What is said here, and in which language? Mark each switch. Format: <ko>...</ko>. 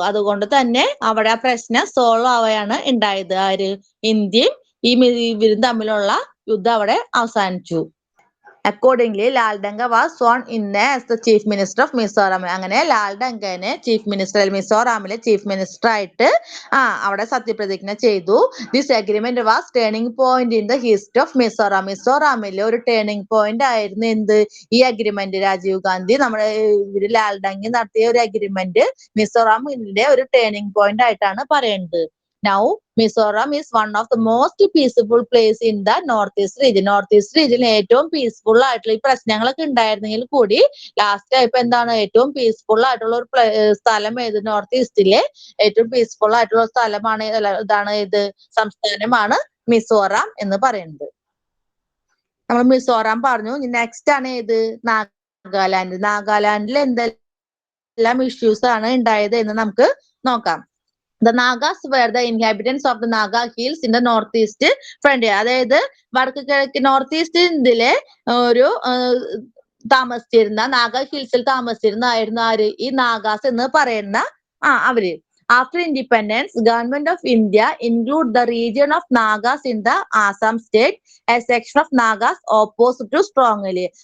<ml>അതുകൊണ്ട് തന്നെ അവിടെ ആ പ്രശ്നം സോൾവ് ആവുകയാണ് ഉണ്ടായത്. ഇന്ത്യയും ഇവരും തമ്മിലുള്ള യുദ്ധം അവിടെ അവസാനിച്ചു.</ml> <en>Accordingly, Lal Danga was sworn in as the Chief Minister of Mizoram.</en> <ml>അങ്ങനെ Lal ഡങ്കനെ chief minister, മിസോറാമിലെ chief minister ആയിട്ട് അവിടെ സത്യപ്രതിജ്ഞ ചെയ്തു.</ml> <en>This agreement was turning point in the history of Mizoram.</en> <ml>മിസോറാമിലെ ഒരു ടേണിംഗ് പോയിന്റ് ആയിരുന്നു ഈ അഗ്രിമെന്റ്. രാജീവ് ഗാന്ധി നമ്മുടെ ലാൽ ഡങ്കി നടത്തിയ ഒരു അഗ്രിമെന്റ് മിസോറാമിന്റെ ഒരു ടേണിംഗ് പോയിന്റ് ആയിട്ടാണ് പറയുന്നത്.</ml> <en>Now, Mizoram is one of the most peaceful place in the Northeast region.</en> <ml>Northeast region ഏറ്റവും പീസ്ഫുൾ ആയിട്ടുള്ള ഈ പ്രശ്നങ്ങളൊക്കെ ഉണ്ടായിരുന്നെങ്കിൽ കൂടി ലാസ്റ്റ് ആയപ്പോ എന്താണ് ഏറ്റവും പീസ്ഫുൾ ആയിട്ടുള്ള ഒരു സ്ഥലം ഏത്? നോർത്ത് ഈസ്റ്റിലെ ഏറ്റവും പീസ്ഫുൾ ആയിട്ടുള്ള സ്ഥലമാണ് സംസ്ഥാനമാണ് മിസോറാം എന്ന് പറയുന്നത്. നമ്മൾ മിസോറാം പറഞ്ഞു. നെക്സ്റ്റ് ആണ് ഏത്? നാഗാലാൻഡ്. നാഗാലാൻഡിൽ എന്തെല്ലാം ഇഷ്യൂസ് ആണ് ഉണ്ടായത് എന്ന് നമുക്ക് നോക്കാം.</ml> <en>The Nagas were the inhabitants of the Naga Hills in the northeast frontier.</en> <ml>അതായത് വടക്ക് കിഴക്ക് നോർത്ത് ഈസ്റ്റ് ഇന്ത്യയിലെ ഒരു താമസിച്ചിരുന്ന നാഗ ഹിൽസിൽ താമസിച്ചിരുന്ന ആര്? ഈ നാഗാസ് എന്ന് പറയുന്ന അവര്.</ml> <en>After independence, Government of India include the region of Nagas in the Assam state. A section of Nagas opposed to strongly.</en>